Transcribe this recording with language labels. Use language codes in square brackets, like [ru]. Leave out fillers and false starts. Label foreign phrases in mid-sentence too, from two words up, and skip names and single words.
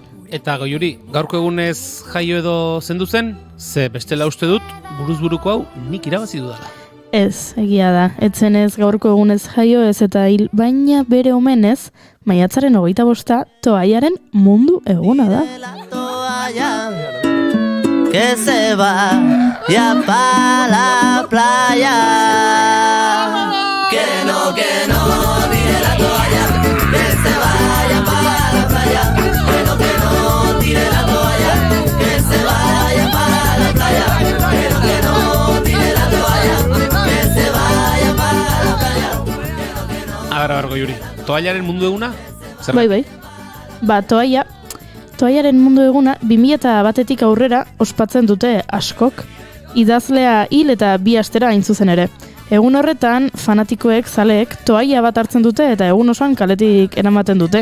[eu] Eta Goiuri, gaurko egunez jaio edo zendu zen, ze bestela uste dut buruzburuko hau nik irabazi dudala. Ez, egia da. Etzenez gaurko egunez jaio ez eta hil, baina bere omenez, maiatzaren 25 toaiaren mundu eguna da. [es] Que se vaya pa la playa. Que no, tire la toalla. Que se vaya pa la playa. Que no, tire la toalla. Que se vaya pa la playa. Que no, tire la toalla. Que se vaya pa la playa. [eu] Agarra Goiuri, toallaren mundu eguna? Zer? Bai. Ba, toaiaren mundu eguna 2001 aurrera ospatzen dute askok. Idazlea hil eta 2 astera hain zuzen ere. Egun horretan, fanatikoek, zaleek, toaia bat hartzen dute eta egun osoan kaletik eramaten dute.